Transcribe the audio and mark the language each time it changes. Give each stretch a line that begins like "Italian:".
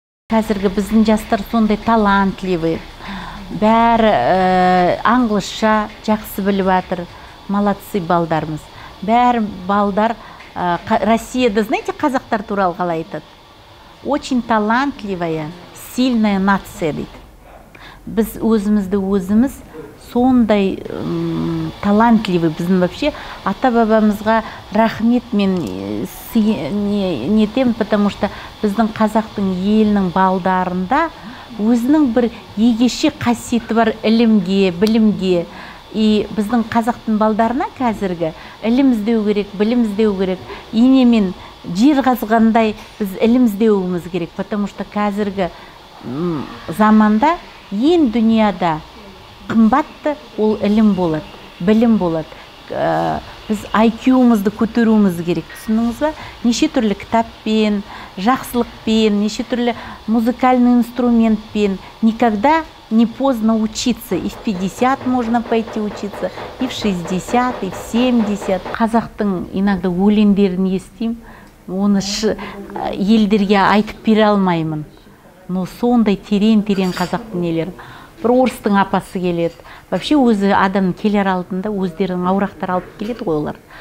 Kazakh: Қазіргі біздің жастар сондай талантливый, бәрі англисша жақсы біліп жатыр, молодцы балдарымыз. Бәрі балдар Россияда, знаете, қазақтар туралы қалай айтады?
Russian: Очень талантливая, сильная нация дейді.
Kazakh: Біз өзіміз сондай талантливый, біздің вообще ата-бабамызға рахмет мен нетем,
Russian: потому что
Kazakh: біздің қазақтың елінің балдарында өзінің бір егеше қасиеті бар ілімге, білімге. И біздің қазақтың балдарына қазіргі ілім іздеу керек, білім іздеу керек. Инемен жер қазғандай біз ілім іздеуіміз керек,
Russian: потому что
Kazakh: қазіргі заманда ең дүнияда қымбатты ол ілім болады, білім болады. Біз IQ-ымызды көтеруіміз керек, түсіндіңіз ба? Неше түрлі кітаппен, жақсылықпен, неше түрлі музыкальный инструментпен.
Russian: Никогда не поздно учиться. И в 50 можно пойти учиться, и в 60, и в 70.
Kazakh: Қазақтың иногда өлеңдерін естимін, оны елдерге айтып бере алмаймын. Но сондай терең қазақтың нелері. Бір орыстың апасы келеді. Вообще өзі адам келер алдында өздерінің аурақтар алып келеді ғой олар.